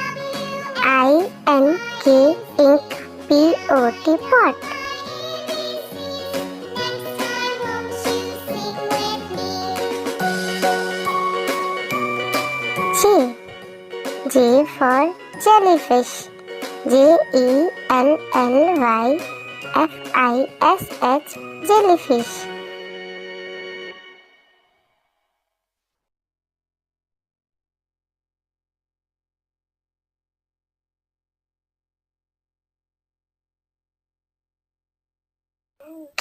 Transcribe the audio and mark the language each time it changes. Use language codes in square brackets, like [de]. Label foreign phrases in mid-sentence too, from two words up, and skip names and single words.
[en] I-N-K, ink. P-O-T, pot. J. J for jellyfish. J-E-L-L-Y-F-I-S-H, jellyfish. K.